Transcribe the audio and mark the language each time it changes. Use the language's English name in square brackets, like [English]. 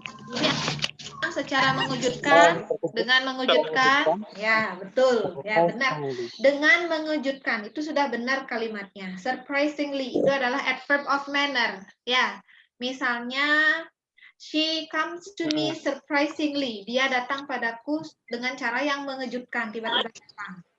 [Indonesian] Ini secara mengejutkan, dengan mengejutkan. Ya, betul. Ya, benar. Dengan mengejutkan. Itu sudah benar kalimatnya. Surprisingly itu adalah adverb of manner. Ya. Misalnya [English] she comes to me surprisingly. [Indonesian] Dia datang padaku dengan cara yang mengejutkan, tiba-tiba datang.